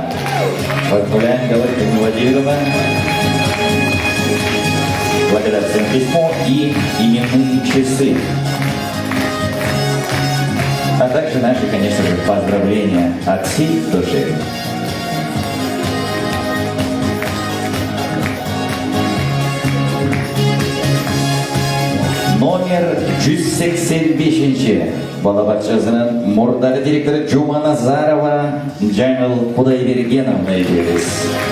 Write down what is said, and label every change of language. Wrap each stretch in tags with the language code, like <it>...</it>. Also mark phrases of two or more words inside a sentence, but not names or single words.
<ru>Поздравляем, Галина Владимировна. Благодарственное письмо и именные часы. А также наши, конечно же, поздравления от всей души.</ru> <ky>Номер 185-чи бала бакчасынын мурдагы директору Жуманазарова Жаңыл Кудайбергеновна эжебиз.</ky>